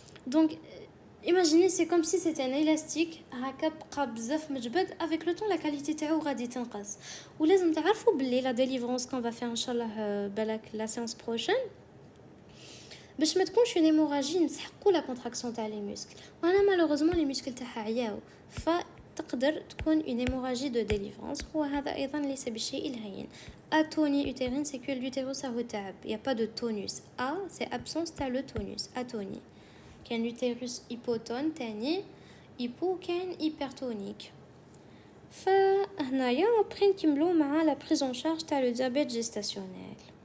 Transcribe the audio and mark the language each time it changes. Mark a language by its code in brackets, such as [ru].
[fr] donc imaginez c'est comme si c'était un élastique [ar] هكا بقى بزاف مجبد [fr] avec le temps la qualité [ar] تاعو غادي تنقص. ولازم تعرفوا باللي [fr] la délivrance qu'on va faire [ar] ان شاء الله بالك [fr] la séance prochaine [ar] باش ما تكونش [fr] une hémorragie [ar] نسحقوا [fr] la contraction [ar] تاع [fr] les muscles. [ar] وانا [fr] malheureusement les muscles [ar] تاعها عياو ف تقدر تكون [fr] une hémorragie de délivrance [ar] وهذا أيضا ليس بالشيء الهين. [fr] atonie utérine c'est que l'utérus [ar] راهو تعب, [fr] il y a pas de tonus. A c'est absence [ar] تاع [fr] le tonus, atonie. كان l'utérus hypotone تاني hypo كان hypertonique. [ar] فهنايا [fr] après [ar] نكملو مع [fr] la prise en charge [ar] تاع [fr] le diabète gestationnel.